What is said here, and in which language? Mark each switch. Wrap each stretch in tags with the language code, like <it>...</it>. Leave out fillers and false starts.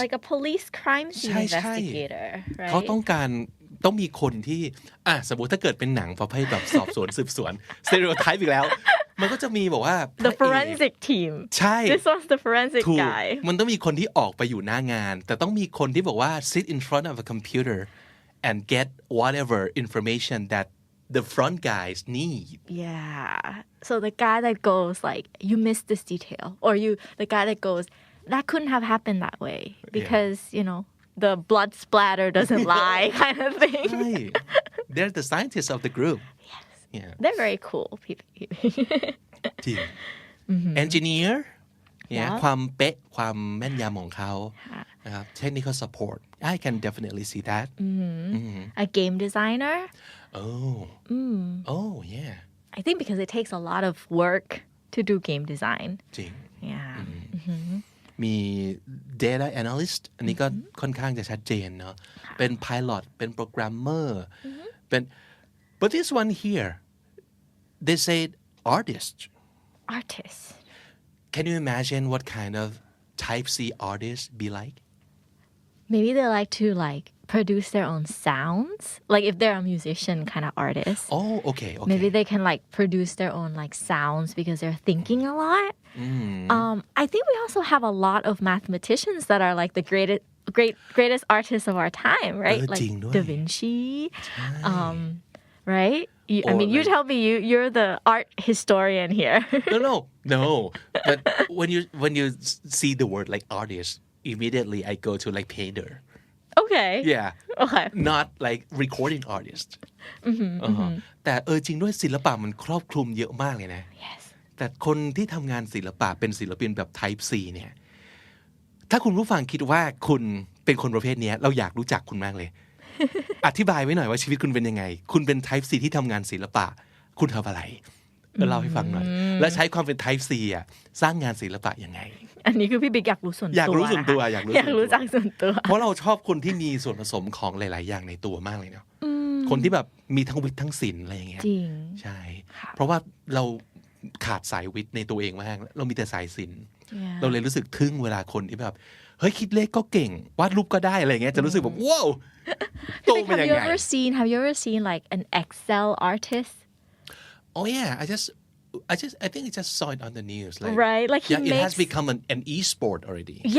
<en>Like a police crime scene investigator, right?</en> <th>เขาต้องมีคนที่สมมติถ้าเกิดเป็นหนังประเภทแบบสอบสวนสืบสวน stereotype อีกแล้วมันก็จะมีบอกว่า</th> <en>The forensic team</en> <th>ใช่</th> <en>This one's the forensic guy</en> <th>มันต้องมีคนที่ออกไปอยู่หน้างานแต่ต้องมีคนที่บอกว่า</th> <en>sit in front of a computer and get whatever information that the front guys need. Yeah. So the guy that goes like, you missed this detail. Or the guy that goes, that couldn't have happened that way. Because, the blood splatter doesn't lie kind of thing. Right. They're the scientists of the group. Yes. Yeah. They're very cool people.</en> <th>จริง Engineer ความเป๊ะความแม่นยำของเขานะครับ</th> <en>Technical support. I can definitely see that. A game designer. Oh, yeah. I think because it takes a lot of work to do game design.</en> <th>จริง</th> <en>Yeah.</en> <th>มี data analyst อันนี้ก็ค่อนข้างจะชัดเจนเนาะเป็น pilot เป็น programmer เป็น</th> <en>but this one here they said artist. Artist. Can you imagine what kind of type C artist be like? Maybe they like to produce their own sounds. Like if they're a musician kind of artist. Oh, okay. Maybe they can produce their own sounds because they're thinking a lot. I think we also have a lot of mathematicians that are the greatest artists of our time, right? Like Da Vinci. Right? I mean, you tell me. You're the art historian here. No. But when you see the word like artist, immediately I go to like painter. Okay. Yeah. Okay. Not like recording artist.</en> <th>แต่จริงด้วยศิลปะมันครอบคลุมเยอะมากเลยนะ</th> <en>Yes.</en> <th>แต่คนที่ทำงานศิลปะเป็นศิลปินแบบ Type C เนี่ยถ้าคุณผู้ฟังคิดว่าคุณเป็นคนประเภทนี้เราอยากรู้จักคุณมากเลย อธิบายไว้หน่อยว่าชีวิตคุณเป็นยังไงคุณเป็น Type C ที่ทำงานศิลปะคุณทำอะไรเล่าให้ฟังหน่อยและใช้ความเป็น Type C อ่ะสร้างงานศิลปะยังไง อันนี้คือพี่บิ๊กอยากรู้ส่วนตัว อยากรู้ส่วนตัวอยาก รู้จักส่วนตัว เพราะเราชอบคนที่มีส่วนผสมของหลายๆอย่างในตัวมากเลยเนาะคนที่แบบมีทั้งวิทย์ทั้งศิลป์อะไรอย่างเงี้ย จริง ใช่เพราะว่าเราขาดสายวิทย์ในตัวเองมากเรามีแต่สายศิลป์เราเลยรู้สึกทึ่งเวลาคนที่แบบเฮ้ยคิดเลขก็เก่งวาดรูปก็ได้อะไรเงี้ยจะรู้สึกแบบว้าวโตเป็นยังไง</th> <en>Have you ever seen like an Excel artist Oh yeah I think I just saw it on the news like right like it has become an e-sport already</en>